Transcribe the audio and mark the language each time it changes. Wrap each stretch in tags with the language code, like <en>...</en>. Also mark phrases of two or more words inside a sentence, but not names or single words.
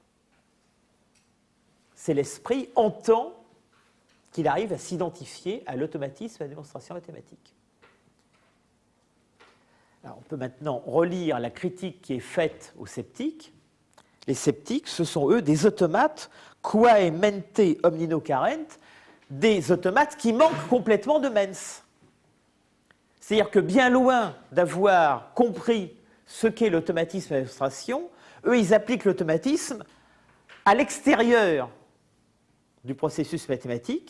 <fr>C'est l'esprit en tant qu'il arrive à s'identifier à l'automatisme de la démonstration mathématique. Alors, on peut maintenant relire la critique qui est faite aux sceptiques. Les sceptiques, ce sont eux des automates</fr> <la>quae mente omnino carent,</la> <fr>des automates qui manquent complètement de mens. C'est-à-dire que bien loin d'avoir compris ce qu'est l'automatisme à l'illustration, eux, ils appliquent l'automatisme à l'extérieur du processus mathématique.</fr>